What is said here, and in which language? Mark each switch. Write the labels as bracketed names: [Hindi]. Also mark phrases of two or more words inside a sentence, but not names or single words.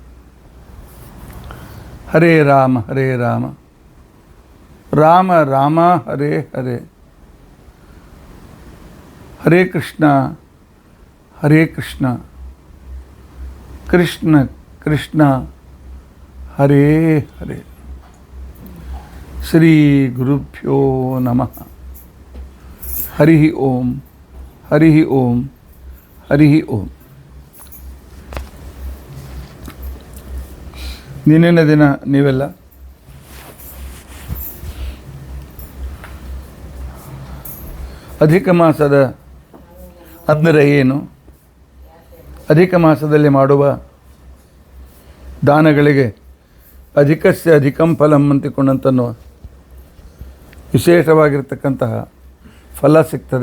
[Sanskrit] ಹರೇ ರಾಮ ರಾಮ ರಾಮ ಹರೇ ಹರೇ, ಹರೇ ಕೃಷ್ಣ ಕೃಷ್ಣ ಕೃಷ್ಣ ಹರೇ ಹರೇ. ಶ್ರೀ ಗುರುಭ್ಯೋ ನಮಃ. ಹರಿ ಓಂ ಹರಿ ಓಂ. [Kannada] ನಿನ್ನಿನ ದಿನ ನೀವೆಲ್ಲ ಅಧಿಕ ಮಾಸದ ಅಂದರೆ ಏನು, ಅಧಿಕ ಮಾಸದಲ್ಲಿ ಮಾಡುವ ದಾನಗಳಿಗೆ [Sanskrit] ಅಧಿಕಸ್ಯ ಅಧಿಕಂ ಫಲಂ [Kannada] ಅಂತಿಕೊಂಡಂತನ್ನುವ ವಿಶೇಷವಾಗಿರ್ತಕ್ಕಂತಹ ಫಲ ಸಿಗ್ತದೆ.